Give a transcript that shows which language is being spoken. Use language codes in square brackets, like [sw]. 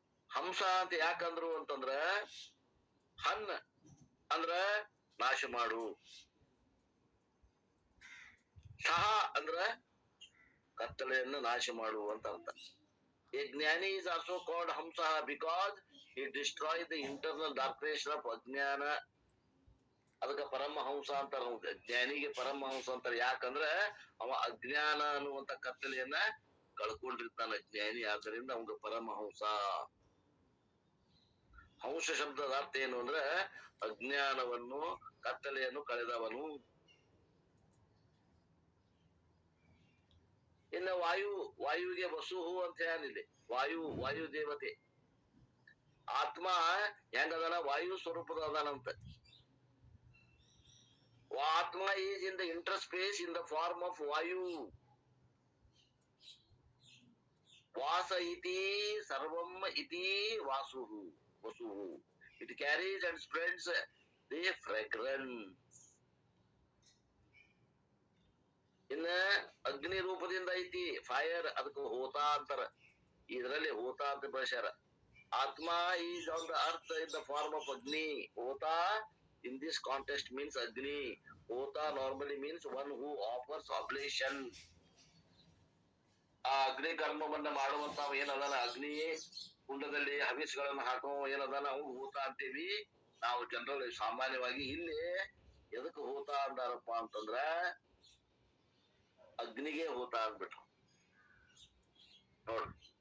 [kn] ಹಂಸ ಅಂತ ಯಾಕಂದ್ರು ಅಂತಂದ್ರ ಹನ್ ಅಂದ್ರ ನಾಶ ಮಾಡು, ಸಹ ಅಂದ್ರ ಕತ್ತಲೆಯನ್ನು ನಾಶ ಮಾಡು ಅಂತ ಅರ್ಥ. [en] A ಜ್ಞಾನಿ is also called Hamsa because he destroys the internal darkness of Ajnana. [kn] ಅದಕ್ಕ ಪರಮಹಂಸ ಅಂತಾರ. ಜ್ಞಾನಿಗೆ ಪರಮಹಂಸ ಅಂತಾರ. ಯಾಕಂದ್ರ ಅವ ಅಜ್ಞಾನ ಅನ್ನುವಂತ ಕತ್ತಲೆಯನ್ನ ಕಳ್ಕೊಂಡಿರ್ತಾನ ಜ್ಞಾನಿ. ಆದ್ದರಿಂದ ಅವಂಗ ಪರಮಹಂಸ. ಹಂಸ ಶಬ್ದದ ಅರ್ಥ ಏನು ಅಂದ್ರೆ ಅಜ್ಞಾನವನ್ನು ಕತ್ತಲೆಯನ್ನು ಕಳೆದವನು. ಇನ್ನ ವಾಯುವಿಗೆ ವಸುಹು ಅಂತ ಹೇಳಿದೆ. ವಾಯು ದೇವತೆ. ಆತ್ಮ ಹೆಂಗದಾನ? ವಾಯು ಸ್ವರೂಪದ ಅದಾನಂತ. [en] ಆತ್ಮ is in the interspace in the form of ವಾಯು. [sa] ವಾಸ ಇತಿ ಸರ್ವಂ ಇತಿ ವಸುಹು. [en] It carries and spreads the fragrance. [kn] ಇನ್ನ ಅಗ್ನಿ ರೂಪದಿಂದ ಐತಿ ಫೈರ್. ಅದಕ್ಕೆ ಹೋತ ಅಂತಾರ. ಇದರಲ್ಲಿ ಹೋತ ಅಂತ ಬಳಸ್ಯಾರ. [en] ಆತ್ಮ is on the earth in the form of ಅಗ್ನಿ. ಹೋತ in this context means Agni. Hota normally means one who offers oblation. [kn] ಆ ಅಗ್ನಿ ಕರ್ಮವನ್ನ ಮಾಡುವಂತ ಏನದಾನ, ಅಗ್ನಿ ಕುಂಡದಲ್ಲಿ ಹವಿಸ್ಗಳನ್ನ ಹಾಕೋ ಏನದಾನ, ಅವ್ನು ಹೂತ ಅಂತೀವಿ ನಾವು ಜನರಲ್ ಸಾಮಾನ್ಯವಾಗಿ. ಇಲ್ಲಿ ಎದಕ್ ಹೂತ ಅಂದಾರಪ್ಪ ಅಂತಂದ್ರ ಅಗ್ನಿಗೆ ಹೂತ ಅಂದ್ಬಿಟ್ರು ನೋಡ್ರಿ.